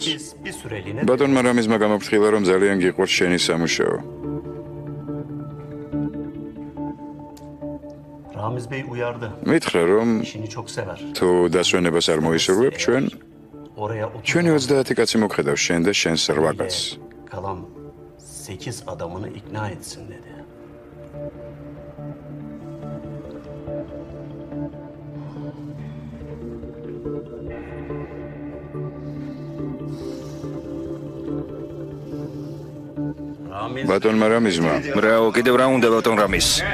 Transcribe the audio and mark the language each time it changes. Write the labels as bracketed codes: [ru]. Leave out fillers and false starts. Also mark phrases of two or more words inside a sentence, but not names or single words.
[ka] ბატონმა რამიზმა გამოფრთხილა, რომ ძალიან გიყვარს შენი სამუშაო. მითხრა, რომ თუ დასვენებას არ მოისურვებ, ჩვენი 30 კაცი მოგხედავს შენ და შენს 8 კაცს. [tr] 8 adamını ikna etsin dedi. [ka] ბატონმა რამიზმა, ბრაო, კიდევ რა უნდა ბატონ რამის?